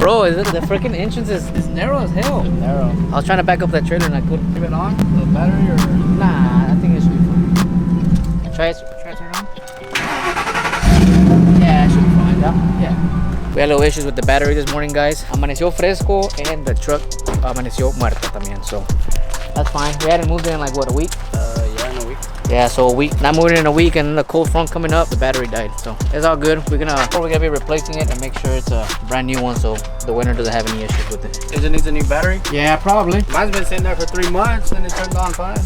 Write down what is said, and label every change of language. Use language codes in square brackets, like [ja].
[en] Bro, the freaking entrance is narrow as hell. Narrow. I was trying to back up that trailer and I couldn't. Leave it on? The battery or? Nah, I think it should be fine. Try to turn it on. Yeah, it should be fine. Yeah. We had little issues with the battery this morning, guys. [es] Amaneció fresco [en] and the truck [es] amaneció muerta también. [en] So that's fine. We hadn't moved it in like what, a week? Yeah, in a week. Yeah, so a week, not moving in a week, and then the cold front coming up, the battery died. So it's all good. We're gonna be replacing it and make sure it's a brand new one, so the winter doesn't have any issues with it. It needs a new battery? Yeah, probably. Mine's been sitting there for 3 months and it turned on fine.